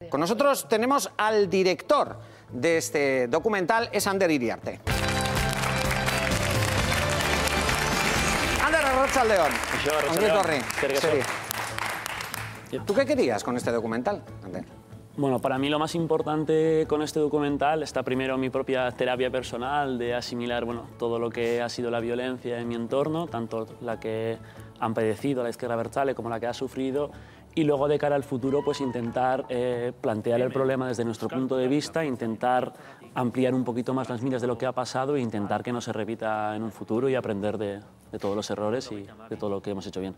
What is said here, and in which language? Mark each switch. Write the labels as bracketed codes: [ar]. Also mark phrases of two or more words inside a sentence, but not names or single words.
[es] Con nosotros tenemos al director de este documental, es Ander Iriarte. [eu] Ander, arratsaldeon. Ongi etorri. [es] ¿Tú qué querías con este documental, Ander? Bueno, para mí lo más importante con este documental está primero mi propia terapia personal de asimilar todo lo que ha sido la violencia en mi entorno, tanto la que han padecido la izquierda abertzale como la que ha sufrido, y luego de cara al futuro pues intentar plantear el problema desde nuestro punto de vista, intentar ampliar un poquito más las miras de lo que ha pasado e intentar que no se repita en un futuro y aprender de todos los errores y de todo lo que hemos hecho bien.